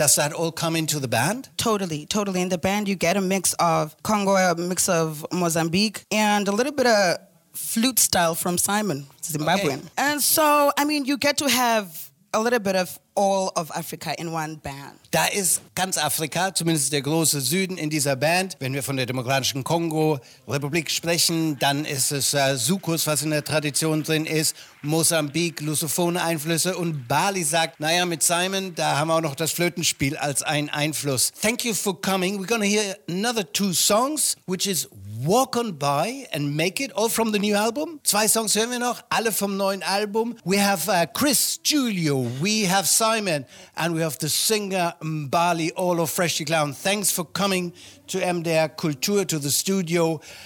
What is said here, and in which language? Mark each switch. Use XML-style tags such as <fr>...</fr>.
<en>Does that all come into the band? Totally, totally. In the band, you get a mix of Congo, a mix of Mozambique, and a little bit of flute style from Simon, Zimbabwean. Okay. And so, I mean, you get to have a little bit of all of Africa in one band.</en> <de>Da ist ganz Afrika, zumindest der große Süden in dieser Band. Wenn wir von der Demokratischen Kongo-Republik sprechen, dann ist es Soukous, was in der Tradition drin ist, Mosambik, lusophone Einflüsse und Bali sagt, naja, mit Simon, da haben wir auch noch das Flötenspiel als einen Einfluss.</de> <en>Thank you for coming. We're gonna hear another two songs, which is Walk On By and Make It, all from the new album.</en> <de>Zwei Songs hören wir noch, alle vom neuen Album.</de> <en>We have Chris Julio, we have Simon, and we have the singer Mbali, all of Freshly Ground. Thanks for coming to MDR Kultur, to the studio.</en>